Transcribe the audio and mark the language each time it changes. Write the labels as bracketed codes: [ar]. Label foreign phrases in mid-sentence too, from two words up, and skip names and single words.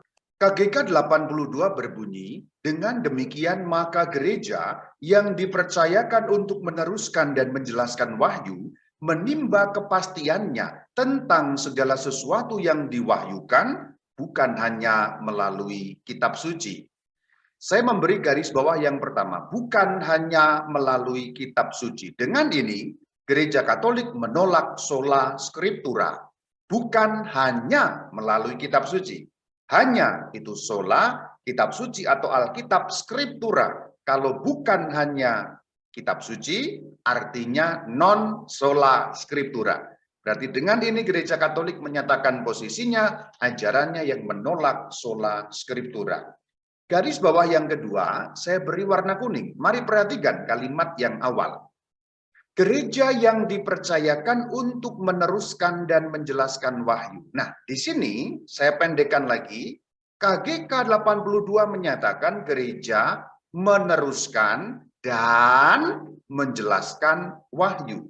[id] KGK 82 berbunyi, dengan demikian maka gereja yang dipercayakan untuk meneruskan dan menjelaskan wahyu, menimba kepastiannya tentang segala sesuatu yang diwahyukan, bukan hanya melalui kitab suci. Saya memberi garis bawah yang pertama, bukan hanya melalui kitab suci. Dengan ini, gereja Katolik menolak [la] sola scriptura, [id] bukan hanya melalui kitab suci. Hanya itu sola, kitab suci atau Alkitab scriptura. Kalau bukan hanya kitab suci, artinya [la] non sola scriptura. [id] Berarti dengan ini gereja Katolik menyatakan posisinya, ajarannya yang menolak [la] sola scriptura. [id] Garis bawah yang kedua, saya beri warna kuning. Mari perhatikan kalimat yang awal. Gereja yang dipercayakan untuk meneruskan dan menjelaskan wahyu. Nah, di sini saya pendekkan lagi. KGK 82 menyatakan gereja meneruskan dan menjelaskan wahyu.